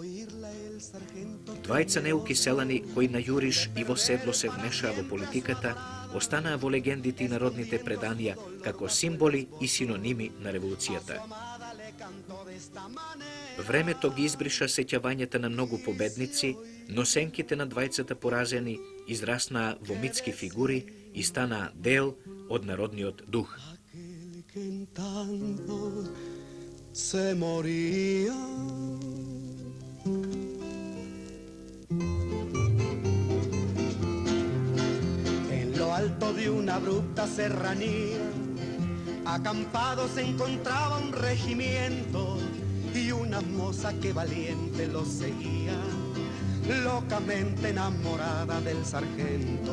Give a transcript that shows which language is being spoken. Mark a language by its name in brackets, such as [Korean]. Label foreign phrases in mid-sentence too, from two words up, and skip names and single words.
[Macedonian] Двајца неуки селани кои на јуриш и во седло се вмешаа во политиката, останаа во легендите и народните преданија како символи и синоними на револуцијата. Времето ги избриша сеќавањата на многу победници, но сенките на двајцата поразени израснаа во митски фигури и станаа дел од народниот дух. [Spanish] En lo alto de una abrupta serranía, acampado se encontraba un regimiento y una moza que valiente lo seguía, locamente enamorada del sargento.